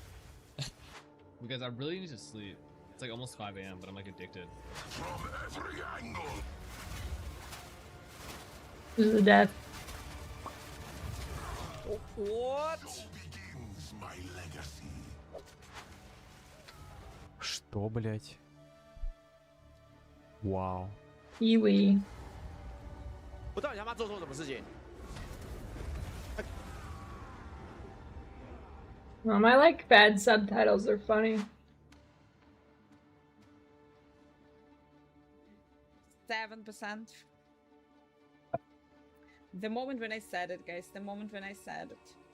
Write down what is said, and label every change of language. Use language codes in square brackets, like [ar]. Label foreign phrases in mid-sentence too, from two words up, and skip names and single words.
[en] Because I really need to sleep. It's like almost 5 AM, but I'm like addicted. From every angle. This is a death. What? Begins my legacy. [ru] Что, блядь? Вау. [en] Kiwi. [zh] 我到底他妈做错什么事情？ [en] I like bad subtitles, they're funny. 7%. The moment when I said it, guys, the moment when I said it.